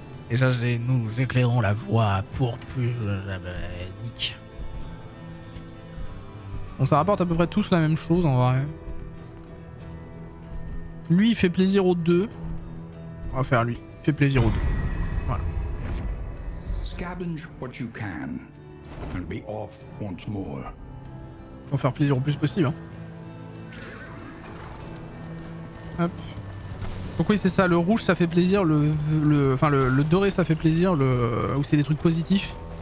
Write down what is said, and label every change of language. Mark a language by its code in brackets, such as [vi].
[fr] Déjà, nous éclairons la voie pour plus... Nick. Bon, ça rapporte à peu près tous la même chose en vrai. Lui, il fait plaisir aux deux. On va faire lui. Il fait plaisir aux deux. Voilà. [en] Scavenge what you can and be off once more. [fr] On va faire plaisir au plus possible. Hein. Hop. Donc oui, c'est ça. Le rouge, ça fait plaisir. Le doré, ça fait plaisir. Où c'est des trucs positifs.